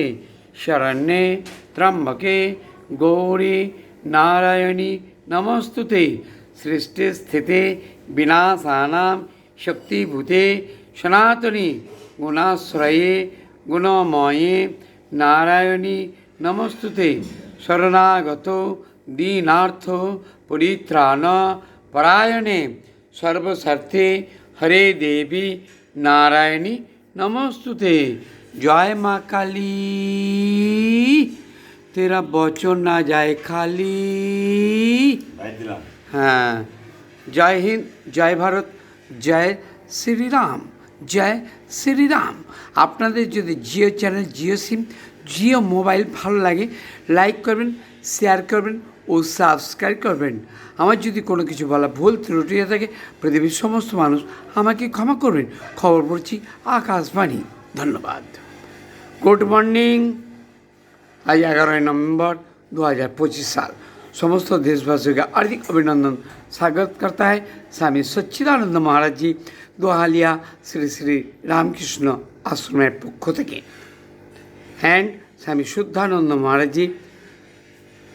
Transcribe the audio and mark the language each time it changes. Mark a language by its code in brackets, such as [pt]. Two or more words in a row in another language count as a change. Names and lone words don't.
[sa] शरण्ये त्र्यंबके गौरी नारायणी नमस्तुते सृष्टि स्थिते विनाशानां शक्तिभूते सनातनी गुणाश्रये गुणमये नारायणी नमस्तुते शरणागतो दीनार्थो परित्राण परायणे सर्वसर्थे हरे देवी नारायणी नमस्तुते। [hi] जय माँ काली, तेरा बचन ना जाए खाली। हाँ, जय हिंद, जय भारत, जय শ্রীরাম, জয় শ্রীরাম। [bn] আপনাদের যদি জিও চ্যানেল, জিও সিম, জিও মোবাইল ভালো লাগে লাইক করবেন, শেয়ার করবেন ও সাবস্ক্রাইব করবেন। আমার যদি কোনো কিছু বলা ভুল ত্রুটি হয়ে থাকে পৃথিবীর সমস্ত মানুষ আমাকে ক্ষমা করবেন। খবর পড়ছি আকাশবাণী। ধন্যবাদ। [en] good morning. [hi] আজ 11 नवंबर 2025 साल। समस्त देशवासियों का हार्दिक अभिनंदन स्वागत करता है स्वामी सच्चिदानंद महाराज जी दोहालिया श्री श्री रामकृष्ण [bn] আশ্রমের পক্ষ থেকে [hi] एंड स्वामी शुद्धानंद महाराज जी।